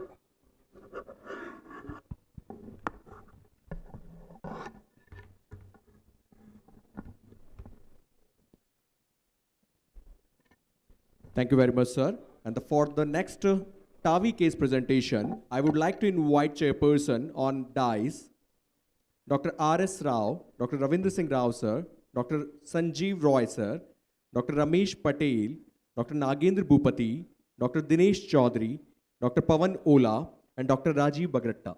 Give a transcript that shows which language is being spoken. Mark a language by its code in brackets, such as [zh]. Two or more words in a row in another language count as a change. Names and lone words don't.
[en] Thank you very much, sir. And for the next TAVI case presentation, I would like to invite chairperson on dais, Dr. R.S. Rao, Dr. Ravindra Singh Rao, sir, Dr. Sanjeev Roy, sir, Dr. Ramesh Patel, Dr. Nagendra Bhupati, Dr. Dinesh Chaudhary, Dr. Pavan Ola, and Dr. Rajiv Bagratta.